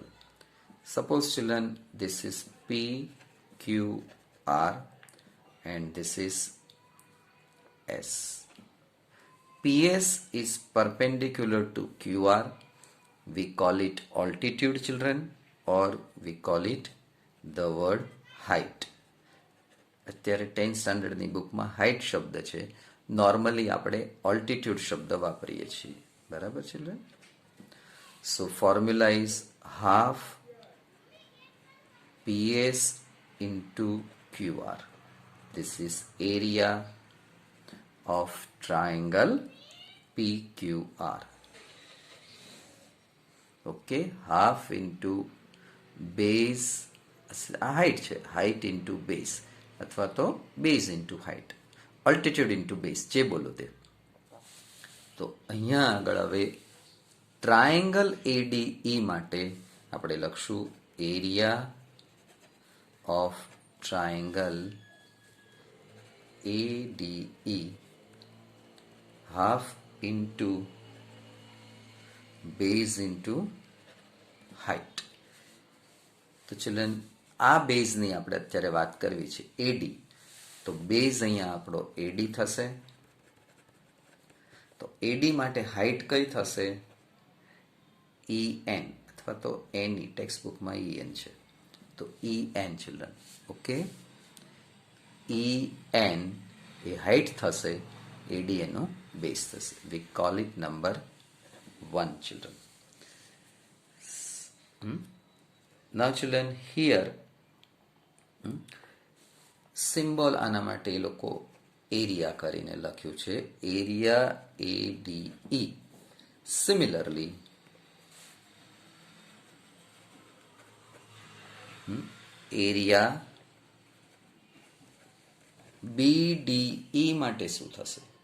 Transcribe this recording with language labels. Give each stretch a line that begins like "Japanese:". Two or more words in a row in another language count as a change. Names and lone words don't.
English: Suppose, children, this is PQR and this is S. PS is perpendicular to QR. We call it altitude, children, or we call it the word height.
Gujarati: અત્યારે 10th સ્ટાન્ડર્ડની બુકમાં હાઇટ શબ્દ છે, નોર્મલી આપણે ઓલ્ટિટ્યુડ શબ્દ વાપરીએ છીએ.
English: બરાબર, children? so formula is half PS into QR. This is area of triangle PQR. Okay, half into base, height છે, height into base,
Gujarati: અથવા તો
English: base into height, altitude into base,
Gujarati: જે બોલો તે. તો અહીંયા આગળ હવે ટ્રાયેંગલ ADE માટે આપણે લખશું
English: area of triangle ADE half into base into height.
Gujarati: તો ચિલ્ડ્રન, આ બેઝની આપણે અત્યારે વાત કરવી છે, એડી. તો બેઝ અહીંયા આપણો એડી થશે. તો એડી માટે હાઇટ કઈ થશે? EN, અથવા તો એની ટેક્સ્ટ બુકમાં EN છે, તો EN, ચિલ્ડ્રન. ઓકે, EN એ હાઇટ થશે, AD એનો બેઝ થશે.
English: we call it number 1, children. Now, children, here
Gujarati: સિમ્બોલ આના માટે એ લોકો એરિયા કરીને લખ્યું છે, એરિયા ADE.
English: similarly area
Gujarati: BDE માટે શું થશે?